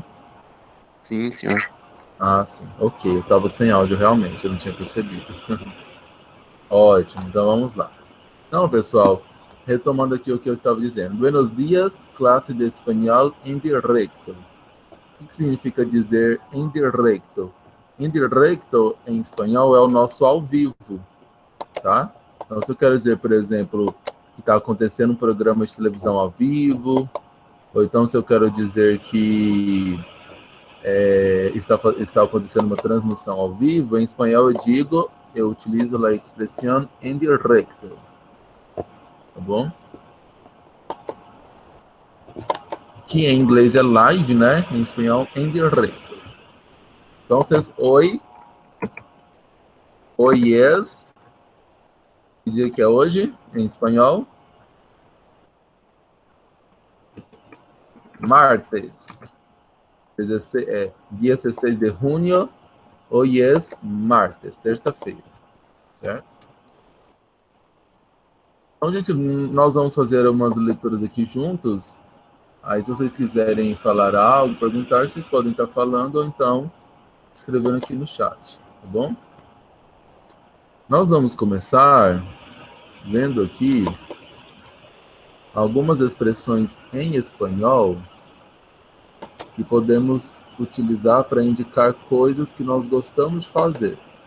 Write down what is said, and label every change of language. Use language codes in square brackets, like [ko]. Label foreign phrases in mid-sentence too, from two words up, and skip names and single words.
[pt] Sim, senhor. Ah, sim. Ok, eu estava sem áudio, realmente, eu não tinha percebido. Ótimo, então vamos lá. Então, pessoal, retomando aqui o que eu estava dizendo. [es] Buenos dias, [pt] classe de espanhol em directo. O que significa dizer em directo? Em directo, em espanhol, é o nosso ao vivo, tá? Então, se eu quero dizer, por exemplo, que está acontecendo um programa de televisão ao vivo, ou então se eu quero dizer que está acontecendo uma transmissão ao vivo, em espanhol eu utilizo a expressão [es] en directo, [pt] tá bom? Que em inglês é live, né? Em espanhol, [es] en directo. [pt] Então, [es] hoy es, [pt] que dia que é hoje, em espanhol? Martes. Dia 16 de junho, [es] hoy es martes, [pt] terça-feira, certo? Então, gente, nós vamos fazer umas leituras aqui juntos. Aí, se vocês quiserem falar algo, perguntar, vocês podem estar falando ou então escrevendo aqui no chat, tá bom? Nós vamos começar vendo aqui algumas expressões em espanhol que podemos utilizar para indicar coisas que nós gostamos de fazer.